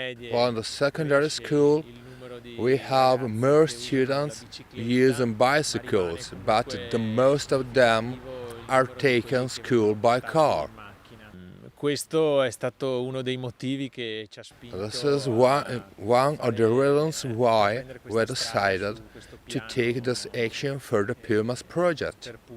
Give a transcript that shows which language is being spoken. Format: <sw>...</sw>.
<en>While in the secondary school, we have more students using bicycles, but the most of them are taking school by car.</en> <it>Questo è stato uno dei motivi che ci ha spinto.</it> <en>This is one of the reasons why we decided to take this action for the Pumas Project.</en>